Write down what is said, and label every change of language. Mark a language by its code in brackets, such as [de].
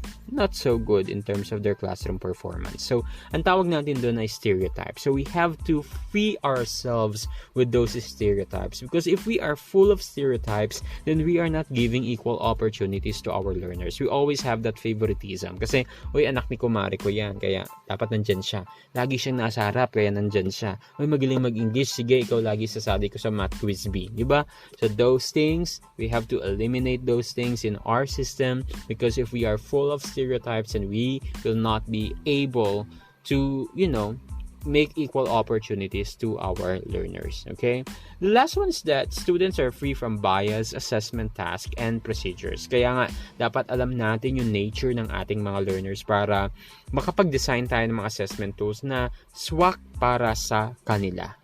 [en] not so good in terms of their classroom performance. [tl] So, ang tawag natin doon ay stereotypes. [en] So, we have to free ourselves with those stereotypes, because if we are full of stereotypes, then we are not giving equal opportunities to our learners. We always have that favoritism. [tl] Kasi, uy, anak ni kumare ko yan, kaya dapat nandyan siya. Lagi siyang nasa harap, kaya nandyan siya. Uy, magaling mag-English, sige, ikaw lagi sasali ko sa math quiz B. Diba? [en] So, those things, we have to eliminate those things in our system, because if we are full of stereotypes, and we will not be able to, make equal opportunities to our learners. Okay? The last one is that students are free from bias, assessment task, and procedures. [tl] Kaya nga, dapat alam natin yung nature ng ating mga learners para makapag-design tayo ng mga assessment tools na swak para sa kanila.